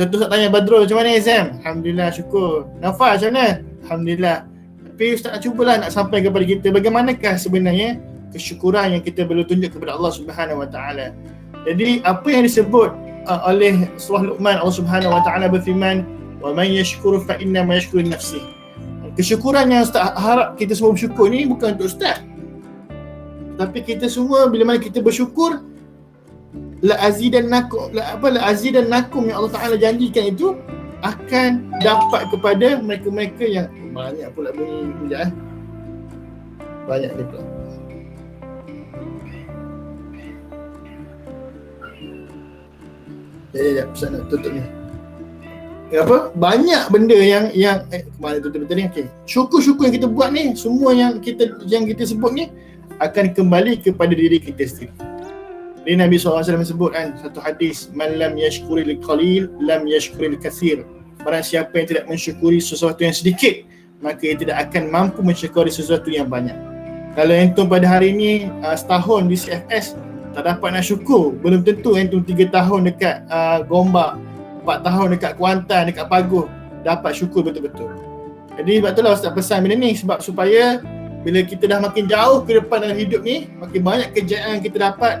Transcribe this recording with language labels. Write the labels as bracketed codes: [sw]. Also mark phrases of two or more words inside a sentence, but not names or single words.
[ms] Contoh Ustaz tanya Badrul macam mana exam, alhamdulillah syukur. Nafa macam mana, alhamdulillah. Tapi Ustaz nak cubalah nak sampai kepada kita bagaimanakah sebenarnya kesyukuran yang kita perlu tunjuk kepada Allah [ar] سبحانه وتعالى. [ms] Jadi apa yang disebut oleh surah Luqman, Allah [ar] سبحانه وتعالى [ms] berfirman, [ar] ومن يشكر فإنما يشكر لنفسه. [ms] Kesyukuran yang Ustaz harap kita semua bersyukur ni bukan untuk Ustaz, tapi kita semua bila mana kita bersyukur, [ar] لأزيدنكم [ms] yang Allah Taala janjikan itu akan dapat kepada mereka-mereka yang banyak pula bunyi sekejap banyak ni pula. Pesan nak tutup ni. Apa? Banyak benda yang kemana tutup ni. Okey. Syukur-syukur yang kita buat ni, semua yang kita sebut ni akan kembali kepada diri kita sendiri. Jadi Nabi SAW sebut kan satu hadis, [ar] من لم يشكر القليل لم يشكر الكثير. [ms] Barang siapa yang tidak mensyukuri sesuatu yang sedikit, maka ia tidak akan mampu mensyukuri sesuatu yang banyak. Kalau entum pada hari ni setahun di CFS tak dapat nak syukur, belum tentu entum 3 tahun dekat Gombak, 4 tahun dekat Kuantan, dekat Paguh dapat syukur betul-betul. Jadi sebab itulah Ustaz pesan benda ni, sebab supaya bila kita dah makin jauh ke depan dalam hidup ni, makin banyak kejayaan kita dapat.